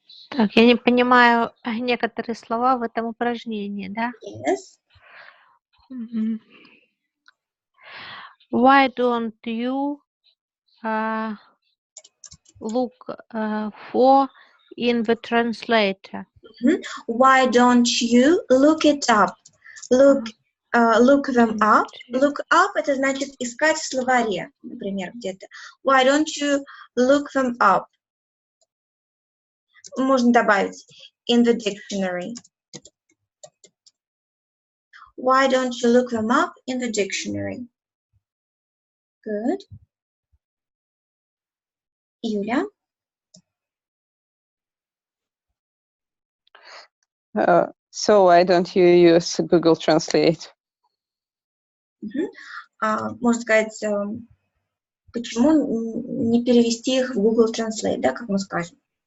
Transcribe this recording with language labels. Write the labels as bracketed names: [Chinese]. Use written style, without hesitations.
[Russian] Так, я не понимаю некоторые слова в этом упражнении, да? [English] Yes. Why don't you look for in the translator? Why don't you look it up? Look them up. Look up [Russian] — это значит искать в словаре, например, где-то. [English] Why don't you look them up? [Russian] Можно добавить [English] in the dictionary. Why don't you look them up in the dictionary? Good. Юля? So why don't you use Google Translate? [Russian] Можно сказать, почему не перевести их в Google Translate, да, как мы скажем?